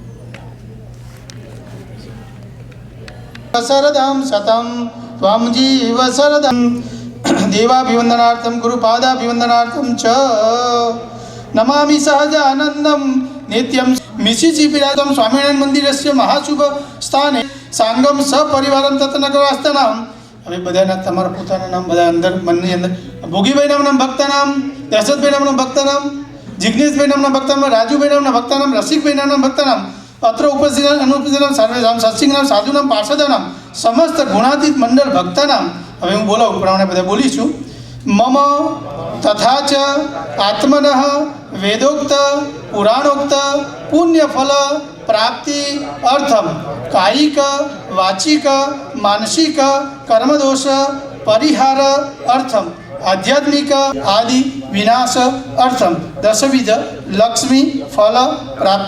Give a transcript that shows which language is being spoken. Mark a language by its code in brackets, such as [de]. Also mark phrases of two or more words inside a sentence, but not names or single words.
[sa] शरदं शतं त्वं जीव शरदं देवाभिवन्दनार्थं गुरुपादाभिवन्दनार्थं च नमामि सहजानन्दं नित्यं मिशिचिपिरातं स्वामिनारायण मंदिरस्य महाशुभ स्थाने सांगम सपरिवारं तत्नगरवास्तानां. [gu] હવે બધાના તમારા પોતાના નામ બધા અંદર મનની અંદર ભોગીભાઈ નામના ભક્ત નામ, દશરથભાઈ નામના ભક્ત નામ, જિગ્નેશભાઈ નામના ભક્ત નામ, રાજુભાઈ નામના ભક્ત નામ, રસિકભાઈ નામના ભક્ત નામ, અત્ર ઉપસ્થિત અનુપસ્થિત નામ, સર્વે નામ, સત્સિંગ નામ, સાધુ નામ, પાર્ષદ નામ, સમસ્ત ગુણાતીત મંડળ ભક્ત નામ. હવે હું બોલાવું પ્રમાણે બધા બોલીશું. [sa] मम तथा च आत्मनः वेदोक्त पुराणोक्त पुण्यफल प्राप्ति अर्थम कायिक वाचिक मानसिक कर्मदोष परिहार अर्थम आध्यात्मिक आदि विनाश अर्थम 10 लक्ष्मी फल प्राप्ति.